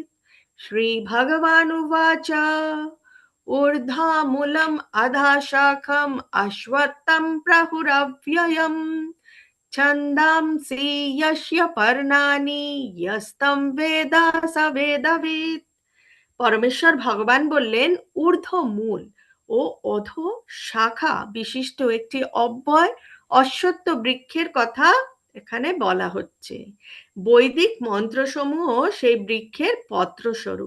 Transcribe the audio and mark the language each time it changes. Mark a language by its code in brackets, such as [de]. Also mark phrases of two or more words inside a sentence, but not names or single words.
[sa] श्री भगवानुवाच ऊर्ध्वमूलम् अधः शाखम् अश्वत्थं प्राहुरव्ययम् छन्दांसि यस्य पर्णानि यस्तं वेद स वेदवित्। [bn] পরমেশ্বর ভগবান বললেন ঊর্ধ্ব মূল ও অধ শাখা বিশিষ্ট একটি অব্যয় অশ্বত্থ বৃক্ষের কথা এখানে বলা হচ্ছে। বৈদিক মন্ত্রসমূহ সেই বৃক্ষের পত্রস্বরূপ।